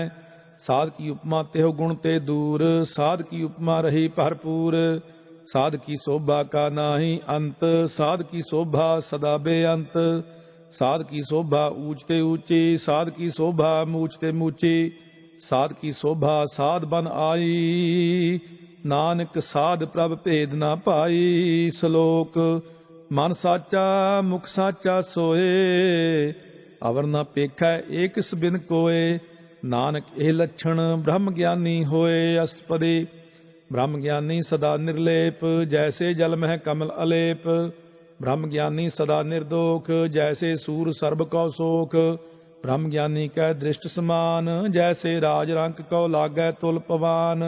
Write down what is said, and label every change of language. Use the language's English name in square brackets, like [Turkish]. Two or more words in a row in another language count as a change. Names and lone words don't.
[Hindi] साध की उपमा तेहो गुण ते दूर, साध की उपमा रही भरपूर। साध की शोभा का नाही अंत, साध की शोभा सदा बेअंत। साध की शोभा ऊंचते ऊंची, साध की शोभा मूचते मूची। साध की शोभा साध बन आई, नानक साध प्रभ भेद ना पाई। श्लोक मन साचा मुख साचा सोए, अवर न पेखै एक किस बिन कोय। नानक एह लक्षण ब्रह्म ज्ञानी होए। अष्टपदी ब्रह्म ज्ञानी सदा निर्लेप, जैसे जल मह कमल अलेप। ब्रह्म ज्ञानी सदा निर्दोख, जैसे सूर सर्ब कौ सोख। ब्रह्म ज्ञानी कै दृष्ट समान, जैसे राज रंक कौ लागै तुल पवान।